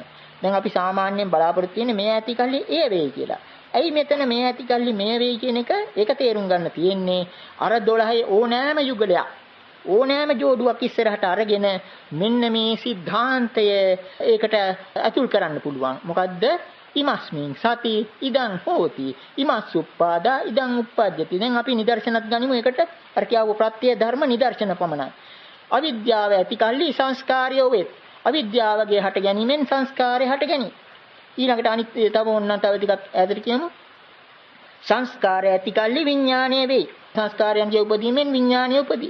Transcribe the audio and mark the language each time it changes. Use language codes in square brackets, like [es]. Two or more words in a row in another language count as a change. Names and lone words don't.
[si] දැන් අපි සාමාන්‍යයෙන් බලාපොරොත්තු වෙන්නේ මේ ඇති කල්ලි ඒ වෙයි කියලා. ඇයි මෙතන මේ ඇති කල්ලි මේ වෙයි කියන එක ඒක තේරුම් ගන්න තියෙන්නේ අර 12 ඕනෑම යුගලයක් ඕනෑම ජෝඩුවක් ඉස්සරහට අරගෙන මෙන්න මේ સિદ્ધාන්තය ඒකට අතුල් කරන්න පුළුවන්. මොකද්ද? [pi] ඉමස්මින් සති ඉදං හෝති ඉමස් උප්පාදා ඉදං උප්පජ්ජති. [si] දැන් අපි නිදර්ශනත් ගනිමු. ඒකට අර කියව ප්‍රත්‍ය ධර්ම නිදර්ශන පමණයි. අවිද්‍යාව ඇති කල්ලි සංස්කාරය වෙත්. අවිද්‍යාවගේ හට ගැනීමෙන් සංස්කාරය හට ගැනී. ඊළඟට අනිත් තව ඕනනම් තව ටිකක් ඈතට කියමු. සංස්කාරය ඇති කල්ලි විඥාණය වෙයි. සංස්කාරයන්ගේ උපදීමෙන් විඥාණය උපදී.